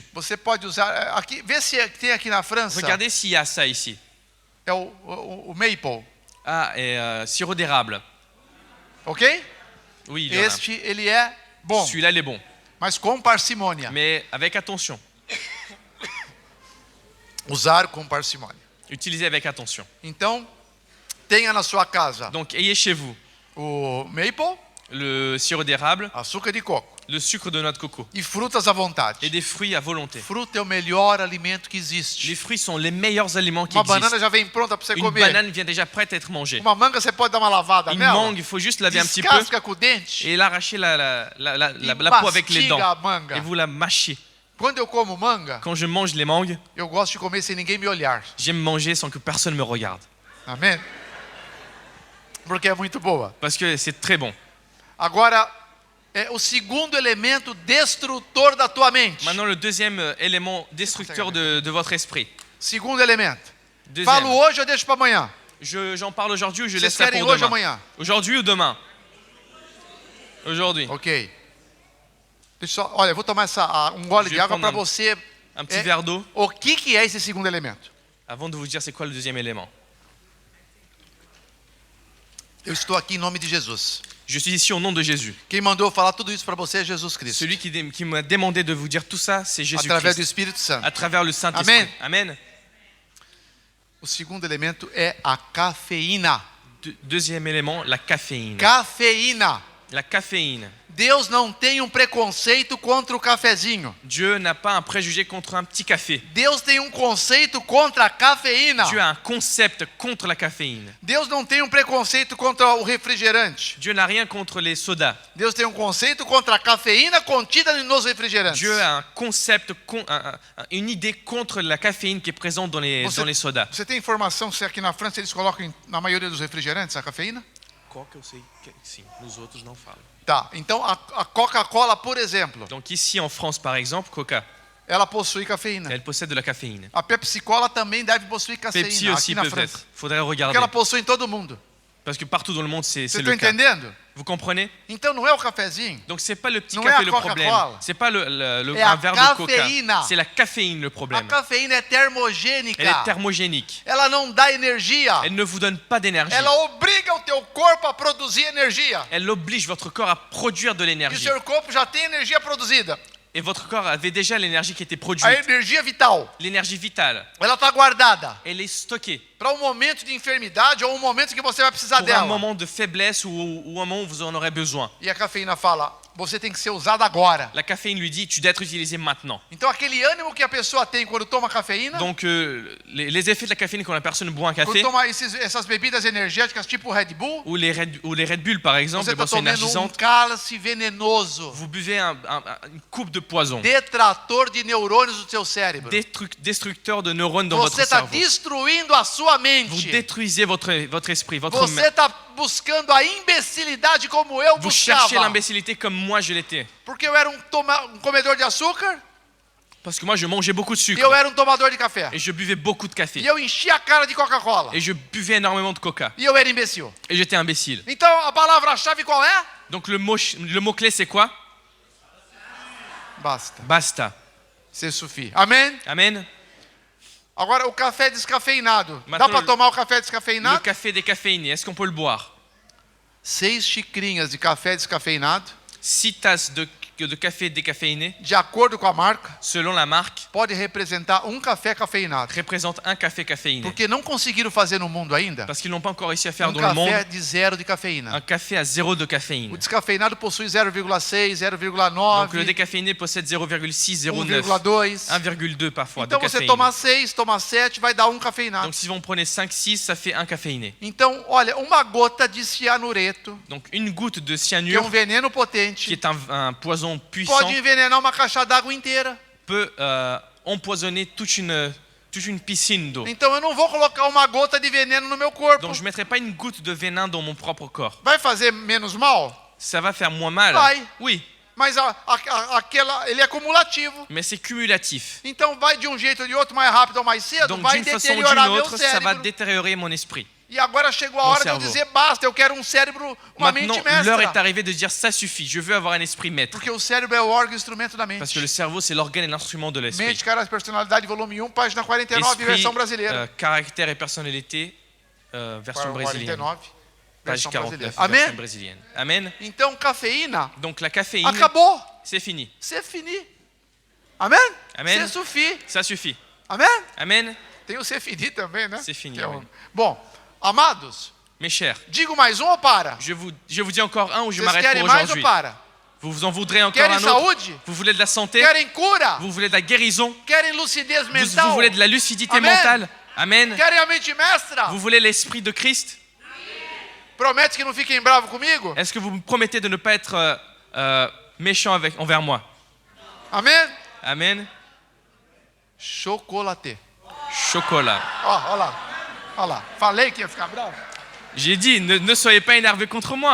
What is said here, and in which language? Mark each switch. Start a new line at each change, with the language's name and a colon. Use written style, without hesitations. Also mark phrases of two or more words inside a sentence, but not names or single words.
Portuguese: Você pode usar aqui, vê se tem aqui na França.
French: Regardez s'il y a ça ici.
Portuguese: É o maple,
French: Ah, et sirop d'érable. ok? Oui, il y en a.
Portuguese: Este ele é bom,
French: Celui-là, il est bon.
Portuguese: mas com parcimônia.
French: Mais avec attention.
Portuguese: Usar com parcimônia.
French: Utilisez avec attention.
Portuguese: Então, tenha na sua casa
French: Donc ayez chez vous
Portuguese: o maple,
French: le sirop d'érable,
Portuguese: açúcar de coco
French: le sucre de noix de coco
Portuguese: e frutas à vontade.
French: et des fruits à volonté.
Portuguese: Fruta é o melhor alimento que
French: Les
Portuguese: existe.
French: fruits sont les meilleurs aliments qui
Portuguese: Uma
French: existent.
Portuguese: banana já vem pronta para você
French: Une
Portuguese: comer.
French: banane vient déjà prête à être mangée.
Portuguese: Uma manga você pode dar uma lavada
French: Une
Portuguese: nela,
French: mangue, il faut juste laver un petit peu
Portuguese: descasca com o dente.
French: et l'arracher la peau avec les
Portuguese: mastiga a
French: dents.
Portuguese: manga.
French: Et vous la mâchez.
Portuguese: Quando eu como manga,
French: Quand je mange les mangues,
Portuguese: eu gosto de comer sem ninguém me olhar.
French: j'aime manger sans que personne me regarde.
Portuguese: Amém? Porque é muito boa.
French: Parce que c'est très bon.
Portuguese: Agora, é o segundo elemento destrutor da tua mente.
French: Maintenant, le deuxième élément destructeur de votre esprit.
Portuguese: Segundo elemento.
French: Deuxième.
Portuguese: Falo hoje, eu deixo para amanhã.
French: J'en parle aujourd'hui ou je
Portuguese: Vocês
French: laisse ça
Portuguese: querem
French: pour
Portuguese: hoje ou
French: demain?
Portuguese: amanhã?
French: Aujourd'hui ou demain? Aujourd'hui. Ok.
Portuguese: Deixa eu só, olha, eu vou tomar um gole
French: Je
Portuguese: de
French: vais
Portuguese: água para
French: prendre
Portuguese: você.
French: Un petit verre d'eau
Portuguese: O que é esse segundo elemento?
French: avant de vous dire c'est quoi le deuxième élément.
Portuguese: Eu estou aqui em nome de Jesus.
French: Je suis ici au nom de Jésus.
Portuguese: Quem mandou eu falar tudo isso para você é Jesus Cristo.
French: Celui qui m'a demandé de vous dire tout ça, c'est
Portuguese: Através do
French: Jésus-Christ.
Portuguese: Espírito Santo.
French: À travers le Saint-Esprit.
Portuguese: Amen.
French: Amen.
Portuguese: O segundo elemento é a cafeína.
French: Deuxième élément, la caféine.
Portuguese: Cafeína.
French: La caféine.
Portuguese: Deus não tem um preconceito contra o cafezinho.
French: Dieu n'a pas un préjugé contre un petit café.
Portuguese: Deus tem um conceito contra a cafeína.
French: Dieu a un concept contre la caféine.
Portuguese: Deus não tem um preconceito contra o refrigerante.
French: Dieu n'a rien contre les sodas.
Portuguese: Deus tem um conceito contra a cafeína contida nos refrigerantes.
French: Dieu a un concept, une idée contre la caféine qui est présente dans les sodas.
Portuguese: Você tem informação se aqui na França eles colocam na maioria dos refrigerantes a cafeína? Coca, eu sei que sim, nos outros não falam. Tá, então a Coca-Cola, por exemplo,
French: Donc ici en France par exemple,
Portuguese: Coca, ela possui cafeína.
French: elle possède de la caféine.
Portuguese: A Pepsi-Cola também deve possuir
French: Pepsi
Portuguese: cafeína
French: aussi
Portuguese: aqui na
French: peut-être.
Portuguese: França.
French: Faudrait
Portuguese: Porque
French: regarder.
Portuguese: ela possui em todo mundo.
French: Parce que partout dans le monde c'est
Portuguese: Você
French: le
Portuguese: está
French: cas.
Portuguese: entendendo?
French: Vous comprenez?
Portuguese: Então não é o cafezinho.
French: Donc c'est pas le petit Non, café
Portuguese: é
French: le
Portuguese: a
French: problème.
Portuguese: Coca-Cola.
French: C'est pas
Portuguese: É
French: un
Portuguese: a
French: verre de Coca.
Portuguese: cafeína.
French: C'est la caféine le
Portuguese: A
French: problème.
Portuguese: cafeína é termogênica.
French: Elle est thermogénique.
Portuguese: Ela não dá energia.
French: Elle ne vous donne pas d'énergie.
Portuguese: Ela obriga o teu corpo a produzir energia.
French: Elle oblige votre corps à produire de
Portuguese: E o
French: l'énergie.
Portuguese: seu corpo já tem energia produzida.
French: Et votre corps avait déjà l'énergie qui était
Portuguese: A
French: produite.
Portuguese: energia vital.
French: L'énergie vitale.
Portuguese: Ela está guardada
French: Elle est stockée
Portuguese: para um momento de enfermidade ou um momento que você vai precisar
French: pour un
Portuguese: dela.
French: moment de faiblesse ou un moment où vous en aurez besoin.
Portuguese: E a cafeína fala, você tem que ser usada agora.
French: La caféine lui dit, tu dois être utilisé maintenant.
Portuguese: Então aquele ânimo que a pessoa tem quando toma cafeína,
French: Donc les effets de la caféine quand la personne boit un
Portuguese: quando
French: café,
Portuguese: toma essas bebidas energéticas tipo Red Bull,
French: ou les Red Bull par exemple,
Portuguese: você
French: des
Portuguese: está
French: boissons
Portuguese: tomando um
French: énergisantes,
Portuguese: cálice venenoso,
French: vous buvez une coupe de poison,
Portuguese: detrator de neurônios do seu cérebro.
French: destructeur de neurones dans votre
Portuguese: Você está
French: cerveau.
Portuguese: destruindo a sua
French: Vous
Portuguese: mente.
French: détruisez votre esprit, votre
Portuguese: Você está buscando a imbecilidade como eu
French: Vous cherchez
Portuguese: buscava.
French: l'imbécilité comme moi je l'étais.
Portuguese: Porque eu era um comedor de açúcar
French: Parce que moi je mangeais beaucoup de
Portuguese: e
French: sucre
Portuguese: eu era um tomador de café.
French: et je buvais beaucoup de
Portuguese: E
French: café
Portuguese: eu enchia a cara de Coca-Cola.
French: et je buvais énormément de coca
Portuguese: E eu era imbecil.
French: et j'étais imbécile.
Portuguese: Então a palavra-chave qual é?
French: Donc le mot clé c'est quoi?
Portuguese: Basta.
French: Basta.
Portuguese: Ser sufi. Amém?
French: Amen.
Portuguese: Agora o café descafeinado. Dá
French: Maintenant,
Portuguese: para tomar o café
French: Le
Portuguese: descafeinado?
French: café décaféiné, est-ce qu'on peut le boire?
Portuguese: 6 xicrinhas de café descafeinado
French: 6 tasses de de café décaféiné,
Portuguese: de acordo com a marca,
French: selon la marque,
Portuguese: pode representar um café cafeinado.
French: représente un café caféiné.
Portuguese: Porque não conseguiram fazer no mundo ainda
French: Parce qu'ils n'ont pas encore réussi à faire
Portuguese: um
French: dans le monde
Portuguese: café de zero de cafeína.
French: un café à 0 de
Portuguese: O
French: caféine.
Portuguese: descafeinado possui 0,6,
French: Donc le
Portuguese: 0,9,
French: décaféiné possède 0,6, 0,9,
Portuguese: 1,2.
French: 1,2 parfois de
Portuguese: Então você
French: caféine.
Portuguese: toma 6, toma 7, vai dar um cafeinado.
French: Donc si vous en prenez 5, 6, ça fait un caféiné.
Portuguese: Então, olha, uma gota de cianureto,
French: Donc une goutte de
Portuguese: que é
French: cyanure,
Portuguese: um veneno
French: qui
Portuguese: potente,
French: est un poison puissant,
Portuguese: pode envenenar uma caixa d'água inteira.
French: peut empoisonner toute une piscine d'eau.
Portuguese: Então eu não vou colocar uma gota de veneno no meu corpo.
French: Donc je ne mettrai pas une goutte de venin dans mon propre corps.
Portuguese: Vai fazer menos mal?
French: Ça va faire moins mal.
Portuguese: Vai.
French: Oui,
Portuguese: Mas ele é cumulativo.
French: mais c'est cumulatif.
Portuguese: Então vai de um jeito ou de outro, mais rápido ou mais cedo,
French: Donc
Portuguese: vai
French: d'une façon ou
Portuguese: deteriorar
French: d'une
Portuguese: meu
French: autre, ça va
Portuguese: cérebro.
French: détériorer mon esprit.
Portuguese: E agora chegou a
French: Mon
Portuguese: hora de eu
French: cerveau.
Portuguese: dizer basta, eu quero um cérebro, uma
French: Maintenant,
Portuguese: mente
French: l'heure est
Portuguese: mestra.
French: arrivée de dire ça suffit. Je veux avoir un esprit maître.
Portuguese: Porque o cérebro é o órgão e o instrumento da
French: Parce que
Portuguese: mente.
French: le cerveau, c'est l'organe et l'instrument de l'esprit.
Portuguese: Mente, caráter, personalidade, volume 1, página 49,
French: Esprit,
Portuguese: versão brasileira.
French: caractère et personnalité, version brésilienne.
Portuguese: 49,
French: Page
Portuguese: versão
French: 49,
Portuguese: brasileira.
French: version
Portuguese: Amém?
French: brésilienne. Amen.
Portuguese: Então, cafeína,
French: Donc la caféine,
Portuguese: acabou.
French: c'est fini. C'est fini.
Portuguese: Amém? Amém.
French: C'est suffit. Ça suffit.
Portuguese: Amém?
French: Amen.
Portuguese: Tem o ser fini também, né?
French: C'est fini,
Portuguese: Que é
French: oui.
Portuguese: Bom, amados,
French: Mes chers,
Portuguese: digo mais um ou para?
French: je vous dis encore un ou je
Portuguese: Vocês
French: m'arrête
Portuguese: querem
French: pour
Portuguese: mais ou
French: aujourd'hui.
Portuguese: para?
French: Vous vous en voudrez encore
Portuguese: Querem
French: un autre?
Portuguese: saúde?
French: Vous voulez de la santé?
Portuguese: Querem cura?
French: Vous voulez de la guérison?
Portuguese: Querem lucidez
French: Vous
Portuguese: mental?
French: voulez de la lucidité Amen. mentale?
Portuguese: Amen. Querem a mente mestra?
French: Vous voulez l'esprit de Christ?
Portuguese: Promete que não fiquem bravos comigo?
French: Est-ce que vous me promettez de ne pas être méchant envers moi?
Portuguese: Amém?
French: Amen.
Portuguese: Chocolate.
French: Chocolat.
Portuguese: Ó, ó lá. Ó lá. Falei que ia ficar bravo.
French: J'ai dit, ne soyez pas énervés contre moi.